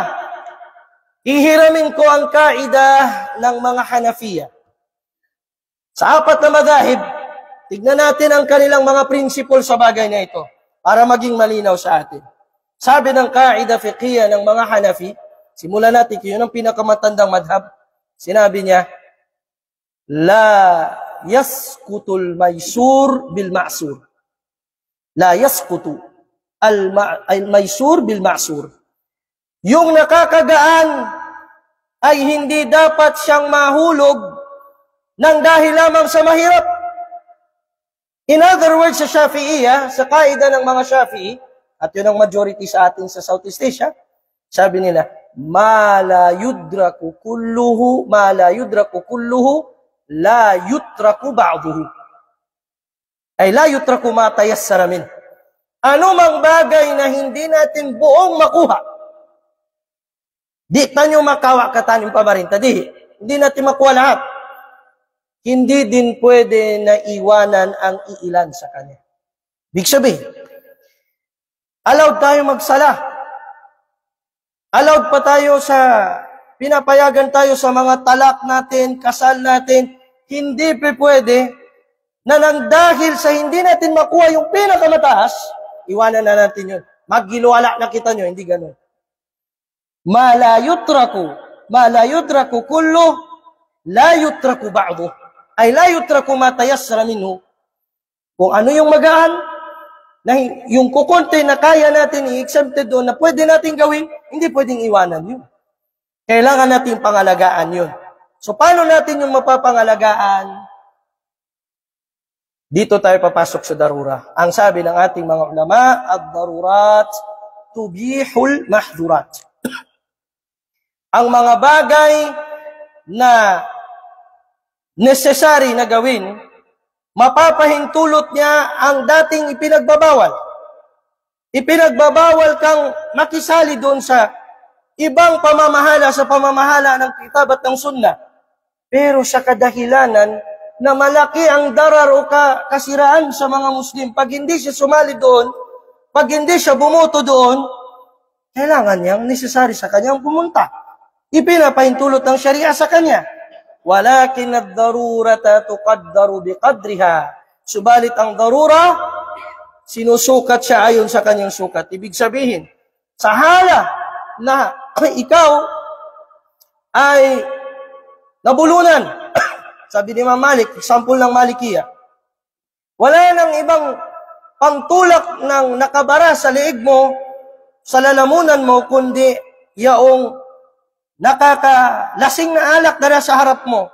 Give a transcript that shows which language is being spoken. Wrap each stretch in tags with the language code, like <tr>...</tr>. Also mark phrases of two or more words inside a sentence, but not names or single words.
<tl>Ihiramin ko ang kaidah ng mga Hanafiya. Sa apat na madahib, tignan natin ang kanilang mga principle sa bagay na ito para maging malinaw sa atin. Sabi ng</tl> <ar>قاعدة فقهية</ar> <tl>ng mga Hanafi, simulan natin, yun ang pinakamatandang madhab, sinabi niya,</tl> <ar>لا يسقط الميسور بالمعسور. لا يسقط الميسور بالمعسور.</ar> <tl>Yung nakakagaan ay hindi dapat siyang mahulog nang dahil lamang sa mahirap.</tl> <en>In other words,</en> <tl>sa Shafi'iyya, sa kaida ng mga Shafi'i, at yun ang majority sa atin sa Southeast Asia, sabi nila,</tl> <ar>ما لا يدرك كله لا يترك بعضه. أي لا يترك ما تيسر من.</ar> <tl>Ano mang bagay na hindi natin buong makuha,</tl> <mdh>di tanyo makawa katanim pa marinta,</mdh> <tl>hindi natin makuha lahat. Hindi din pwede na iwanan ang iilan sa kanya. Big sabihin, allowed tayo magsala. Allowed pa tayo pinapayagan tayo sa mga talak natin, kasal natin. Hindi pwede na nang dahil sa hindi natin makuha yung pinakamataas, iwanan na natin yun. Maggiluwala na kita nyo, hindi ganun.</tl> <ar>ما لا يترك كل لا يترك بعض. أي لا يترك ما تيسر منه.</ar> <tl>Kung ano yung magaan, na yung kukunti na kaya natin i-exempted doon na pwede natin gawin, hindi pwedeng iwanan yun. Kailangan natin pangalagaan yun. So, paano natin yung mapapangalagaan? Dito tayo papasok sa darura. Ang sabi ng ating mga ulama,</tl> <ar>الضرورات تبيح المحظورات.</ar> <tl>Ang mga bagay na necessary na gawin, mapapahintulot niya ang dating ipinagbabawal. Ipinagbabawal kang makisali doon sa ibang pamamahala sa pamamahala ng kitab at ng sunnah. Pero sa kadahilanan na malaki ang darar o kasiraan sa mga Muslim, pag hindi siya sumali doon, pag hindi siya bumoto doon, kailangan niyang necessary sa kanyang pumunta. Ipinapahintulot ng Sharia sa kanya.</tl> <ar>ولكن الضرورة تقدر بقدرها.</ar> <tl>Subalit ang darura, sinusukat siya ayon sa kanyang sukat. Ibig sabihin, sa hala na ikaw ay nabulunan, sabi ni Imam Malik, example ng Malikiya, wala nang ibang pangtulak ng nakabara sa liig mo, sa lalamunan mo, kundi yaong nakakalasing na alak na sa harap mo.</tl>